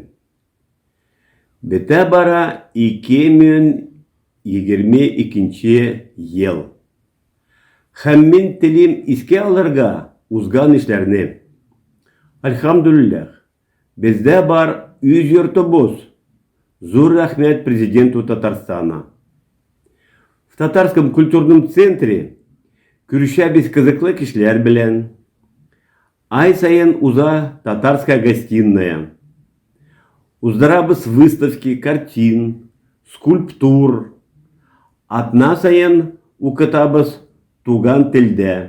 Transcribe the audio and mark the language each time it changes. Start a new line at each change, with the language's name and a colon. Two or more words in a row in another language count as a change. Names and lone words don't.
Tatar: Бетә бара 2022 ел. Һәм мин телим искә алырга узган эшләрне. Альхамдулиллах, бездә бар үз йортыбыз. Зур рәхмәт
Russian: президенту Татарстана. В Татарском культурном центре
Tatar: күрешәбез кызыклы кешеләр белән. Ай сайын уза
Russian: татарская гостиная. Уздырабыз выставки картин, скульптур.
Tatar: Атна сайын укытабыз туган телдә.